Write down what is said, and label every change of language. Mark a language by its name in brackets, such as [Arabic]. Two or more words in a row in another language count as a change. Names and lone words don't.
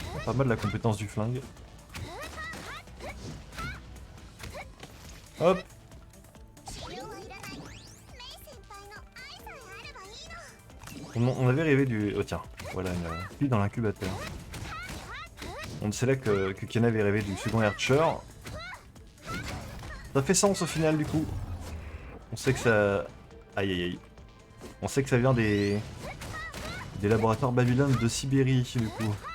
[French] pas mal la compétence du flingue. Hop. [Japanese] 治療はいらないメイ先輩の愛さえあればいいの [French] On avait rêvé du... Oh tiens, voilà une fille dans l'incubateur. C'est là que Kiana avait rêvé du second Archer. Ça fait sens au final du coup. On sait que ça... Aïe aïe aïe. On sait que ça vient des laboratoires Babylone de Sibérie du coup.